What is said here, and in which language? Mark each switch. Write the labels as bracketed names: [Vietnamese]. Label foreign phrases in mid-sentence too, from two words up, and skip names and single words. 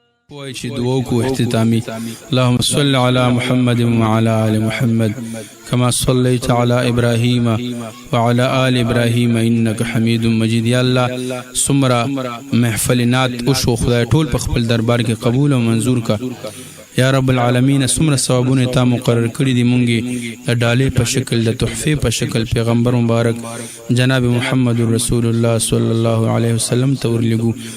[Pashto] وای چې دعا وکړو اختتامي. [Arabic] اللهم صل على محمد وعلى آل محمد كما صليت على إبراهيم وعلى آل إبراهيم إنك حميد مجيد. یا الله، [Pashto] څومره محفل نعت وشو، خدای ټول په خپل دربار کې قبول او منظور کا. [Arabic] یا رب العالمین، [Pashto] څومره ثوابونه تا مقرر کړي دي، مونږ یې د ډالۍ په شکل، د تحفې په شکل پیغمبر مبارک جناب محمد [Arabic] رسول الله صلی الله علیه وسلم [Pashto] ته ورلېږو.